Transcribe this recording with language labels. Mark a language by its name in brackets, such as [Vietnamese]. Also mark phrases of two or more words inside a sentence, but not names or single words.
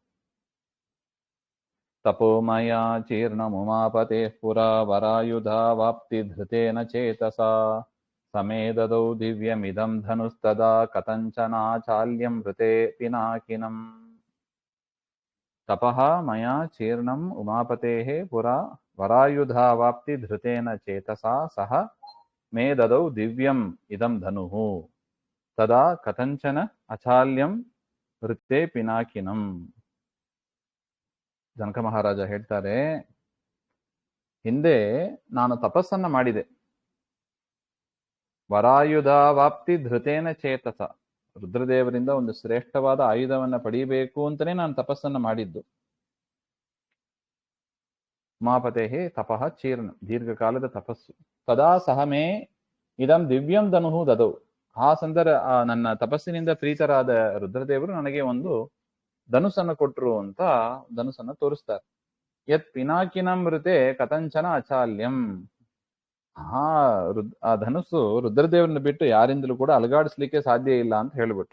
[Sanskrit] ತಪೋಮಯ ಚೀರ್ಣಮುಮಾಪತೆ ಪುರಾ ವರಾಯುಧಾವಾಪ್ತಿ ಧೃತೇನ ಚೇತಸಾ ಸಮೇದದೌ ದಿವ್ಯಮಿದಂ ಧನುಸ್ತದಾ ಕಥಂಚನಾಚಾಲ್ಯಂ ಋತೆ ಪಿನಾಕಿನಂ. ತಪಃ ಮಯಾ ಚೀರ್ಣಂ ಉಮಾಪತೇಃ ಪುರಾ ವರಾಯುಧಾವಾಪ್ತಿ ಧೃತೇನ ಚೇತಸಾ ಸಹ ಮೇ ದದೌ ದಿವ್ಯಂ ಇದಂ ಧನುಃ ತದಾ ಕಥಂಚನ ಅಚಾಲ್ಯಂ ವೃತ್ತೆ ಪಿನಾಕಿನಂ. [Kannada] ಜನಕ ಮಹಾರಾಜ ಹೇಳ್ತಾರೆ, ಹಿಂದೆ ನಾನು ತಪಸ್ಸನ್ನ ಮಾಡಿದೆ. [Sanskrit] ವರಾಯುಧಾವಾಪ್ತಿ ಧೃತೇನ ಚೇತಸ, [Kannada] ರುದ್ರದೇವರಿಂದ ಒಂದು ಶ್ರೇಷ್ಠವಾದ ಆಯುಧವನ್ನ ಪಡೆಯಬೇಕು ಅಂತಾನೆ ನಾನು ತಪಸ್ಸನ್ನ ಮಾಡಿದ್ದು. [Sanskrit] ಉಮಾಪತೇಹೇ ತಪಃ ಚೀರ್ಣ, [Kannada] ದೀರ್ಘಕಾಲದ ತಪಸ್ಸು. [Sanskrit] ತದಾ ಸಹ ಮೇ ಇದಂ ದಿವ್ಯಂ ಧನುಃ ದದೌ, [Kannada] ಆ ನನ್ನ ತಪಸ್ಸಿನಿಂದ ಪ್ರೀತರಾದ ರುದ್ರದೇವರು ನನಗೆ ಒಂದು ಧನುಸ್ಸನ್ನು ಕೊಟ್ರು ಅಂತ ಧನುಸ್ಸನ್ನು ತೋರಿಸ್ತಾರೆ. [Sanskrit] ಯತ್ ಪಿನಾಕಿನಂ ಮೃತೆ ಕಥಂಚನ ಅಚಾಲ್ಯಂ. [Kannada] ಆ ಧನುಸ್ಸು ರುದ್ರದೇವರನ್ನ ಬಿಟ್ಟು ಯಾರಿಂದಲೂ ಕೂಡ ಅಲಗಾಡಿಸ್ಲಿಕ್ಕೆ ಸಾಧ್ಯ ಇಲ್ಲ ಅಂತ ಹೇಳ್ಬಿಟ್ರು.